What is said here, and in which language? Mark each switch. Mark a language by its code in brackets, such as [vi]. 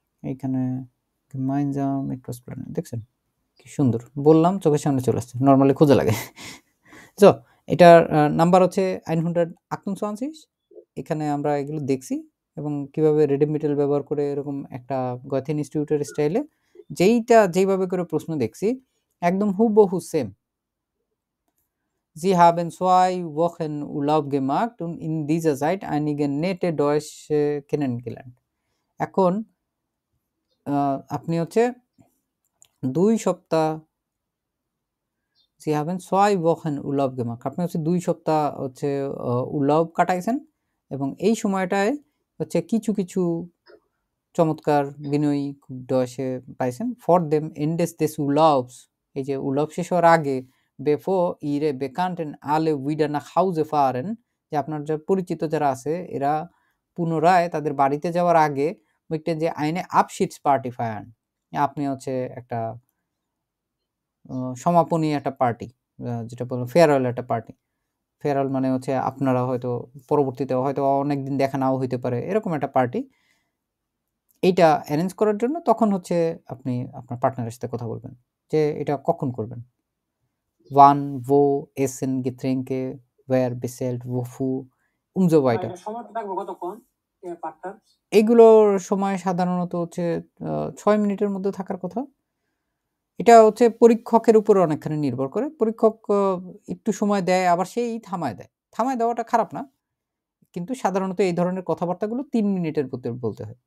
[bn] এইখানে [de] gemeinsam etwas planen [bn] দেখছেন কি সুন্দর বললাম, চোখের সামনে চলে আসছে, নর্মালি খোঁজা লাগে। তো এটার নাম্বার হচ্ছে 128। এখানে আমরা এগুলো দেখছি এবং কিভাবে রেডিমিটেল ব্যবহার করে এরকম একটা গথেন ইনস্টিটিউটের স্টাইলে যেইভাবে করে প্রশ্ন দেখছি একদম হুবহু same. [de] Sie haben 2 Wochen Urlaub gemacht und in dieser Zeit einige nette Deutsche kennengelernt. [bn] এখন আপনি হচ্ছে 2 সপ্তাহ [de] Sie haben 2 Wochen Urlaub gemacht. [bn] আপনি হচ্ছে 2 সপ্তাহ হচ্ছে Urlaub কাটাইছেন এবং এই সময়টায় হচ্ছে কিছু কিছু চমৎকার বিনয়ী Deutsche পাইছেন। [de] For them Endes des Urlaubs, [bn] এই যে Urlaub শেষ হওয়ার আগে, [de] bevor ihre Bekannten alle wieder nach Hause fahren, [bn] যে আপনার যে পরিচিত যারা আছে এরা পুনরায় তাদের বাড়িতে যাওয়ার আগে [de] möchten [bn] যে [de] eine Abschiedsparty feiern, [bn] আপনি হচ্ছে একটা সমাপনী একটা পার্টি, যেটা বলবো ফেয়ারওয়েল একটা পার্টি। ফেয়ারওয়েল মানে হচ্ছে আপনারা হয়তো পরবর্তীতে হয়তো অনেকদিন দেখা নাও হইতে পারে, এরকম একটা পার্টি। এইটা অ্যারেঞ্জ করার জন্য তখন হচ্ছে আপনি আপনার পার্টনারের সাথে কথা বলবেন যে এটা কখন করবেন। [de] Wann, wo, Essen, Getränke, wer bestellt, wofür und so weiter. [bn] সময়টা থাকবে কতক্ষণ পার্টটা? এগুলোর সময় সাধারণত হচ্ছে 6 মিনিটের মধ্যে থাকার কথা। এটা হচ্ছে পরীক্ষকের উপর অনেকখানি নির্ভর করে। পরীক্ষক একটু সময় দেয় আবার সেই থামায় দেয়। থামায় দেওয়াটা খারাপ না। কিন্তু সাধারণত এই ধরনের কথাবার্তাগুলো 3 মিনিটের ভিতর বলতে হয়।